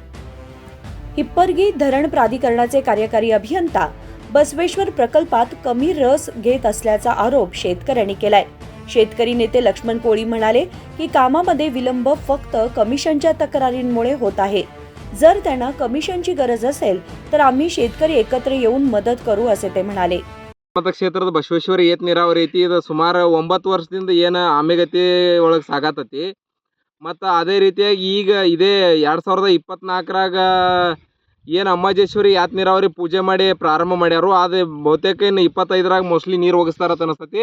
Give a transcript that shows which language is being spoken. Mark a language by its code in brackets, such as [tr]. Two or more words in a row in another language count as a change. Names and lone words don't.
[mr] हिप्परगी धरण प्राधिकरणाचे कार्यकारी अभियंता बसवेश्वर प्रकल्पात कमी रस घेत असल्याचा आरोप शेतकऱ्यांनी केलाय। शेतकरी नेते लक्ष्मण कोळी म्हणाले की कामामध्ये विलंब फक्त कमिशनच्या तक्रारींमुळे होत आहे। जर त्यांना कमिशनची गरज असेल तर आम्ही शेतकरी एकत्र येऊन मदत करू असे ते म्हणाले। [kn] ಮತಕ್ಷೇತ್ರದ ಬಸವೇಶ್ವರ ಏತ್ ನೀರಾವರಿ ಐತಿ ಇದು ಸುಮಾರು 9 ವರ್ಷದಿಂದ ಏನು ಆಮೆಗತಿ ಒಳಗೆ ಸಾಗತೈತಿ। ಮತ್ತು ಅದೇ ರೀತಿಯಾಗಿ ಈಗ ಇದೇ 2024ರಾಗ ಏನು ಅಂಬಾಜೇಶ್ವರಿ ಯಾತ್ ನೀರಾವರಿ ಪೂಜೆ ಮಾಡಿ ಪ್ರಾರಂಭ ಮಾಡ್ಯಾರು। ಅದು ಬಹುತೇಕ ಇನ್ನು 25ರಾಗ ಮೋಸ್ಟ್ಲಿ ನೀರು ಹೋಗಿಸ್ತಾರತ್ತ ಅನಿಸ್ತೈತಿ।